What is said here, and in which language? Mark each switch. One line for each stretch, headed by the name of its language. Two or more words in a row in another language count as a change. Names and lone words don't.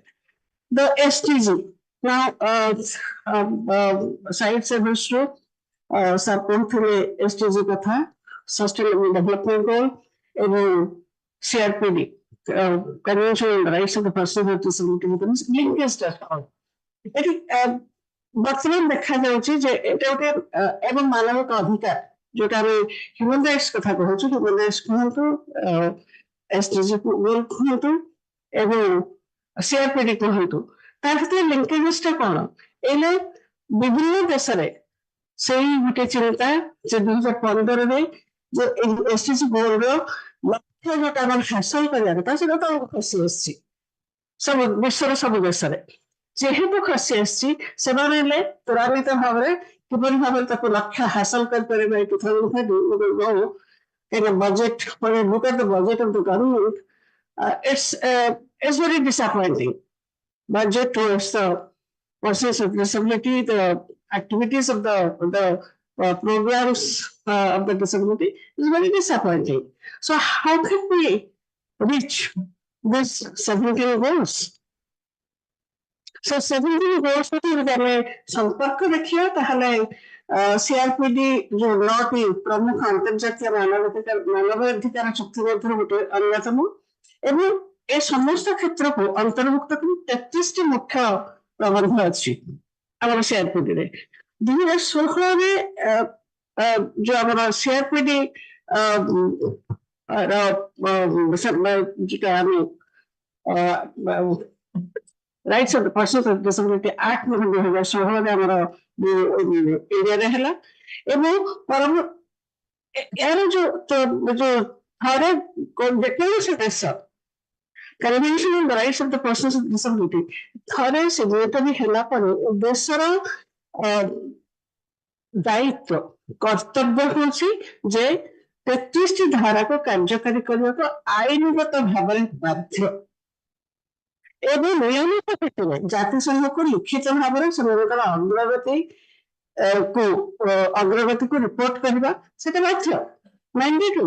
English: The SDG. Now, side servers to support the SDG katha, Sustainable Development Goal, and CRPD, Convention on the Rights of the Person with Disability, linkage all.
Odia: ଏଠି ବର୍ତ୍ତମାନ ଦେଖାଯାଉଛି ଯେ ଏଇଟା ଗୋଟେ ଏବଂ ମାନବିକ ଅଧିକାର ଯୋଉଟା ଆମେ
English: human rights
Odia: କଥା କହୁଛୁ,
English: human rights
Odia: କୁହନ୍ତୁ, ଏସଡିଜି ଗୋଲ କୁହନ୍ତୁ ଏବଂ ସିଆରପିଡି କୁହନ୍ତୁ, ତା ଭିତରେ ଲିଙ୍କେଜେସ ଟା କଣ? ଏଇନେ ବିଭିନ୍ନ ଦେଶରେ ସେଇ ଗୋଟେ ଚିନ୍ତା ଯେ 2015ରେ ଯେ ଏସଡିଜି ଗୋଲର ଲକ୍ଷ୍ୟ ଯୋଉଟା ଆମର ହାସଲ କରିବା କଥା ସେଟା ତ ଖସି ଆସିଛି ସବୁ ବିଶ୍ୱର ସବୁ ଦେଶରେ। ଯେହେତୁ ଖସି ଆସିଛି ସେମାନେ ହେଲେ ତ୍ୱରାନ୍ୱିତ ଭାବରେ କିପରି ଭାବରେ ତାକୁ ଲକ୍ଷ୍ୟ ହାସଲ କରିପାରିବେ
English: 2030 in a budget, when you look at the budget of the government, it's very disappointing. Budget towards the persons with disability, the activities of the programs of the disability is very disappointing. So how can we reach this 17 goals? So 17 goals
Odia: ଯଦି ଆମେ ସମ୍ପର୍କ ଦେଖିବା ତାହେଲେ ସିଆରପିଡି ଯୋଉ 9ଟି ପ୍ରମୁଖ ଅନ୍ତର୍ଜାତୀୟ ମାନବାଧିକାର ଚୁକ୍ତି ମଧ୍ୟରୁ ଗୋଟେ ଅନ୍ୟତମ ଏବଂ ଏ ସମସ୍ତ କ୍ଷେତ୍ରକୁ ଅନ୍ତର୍ଭୁକ୍ତ କରି 33ଟି ମୁଖ୍ୟ ପ୍ରବନ୍ଧ ଅଛି ଆମର ସିଆରପିଡିରେ। 2016ରେ ଯୋଉ ଆମର ସିଆରପିଡି ଯୋଉଟା ଆମେ Rights of the Persons with Disability Act 2016 ଆମର ଇଣ୍ଡିଆରେ ହେଲା ଏବଂ ଏହାର ଯୋଉ ଥରେ ଯେକୌଣସି ଦେଶ Convention on the Rights of the Persons with Disability ଥରେ ସିଗ୍ନେଚର ହେଲା ପରେ ଦେଶର ଦାୟିତ୍ୱ କର୍ତ୍ତବ୍ୟ ହେଉଛି ଯେ 33ଟି ଧାରାକୁ କାର୍ଯ୍ୟକାରୀ କରିବାକୁ ଆଇନଗତ ଭାବରେ ବାଧ୍ୟ ଏବଂ ନିୟମିତ କ୍ଷେତ୍ରରେ ଜାତିସଂଘକୁ ଲିଖିତ ଭାବରେ ସେମାନଙ୍କର ଅଗ୍ରଗତିକୁ ରିପୋର୍ଟ କରିବା ସେଟା ବାଧ୍ୟ ମ୍ୟାଣ୍ଡେଟୋରୀ।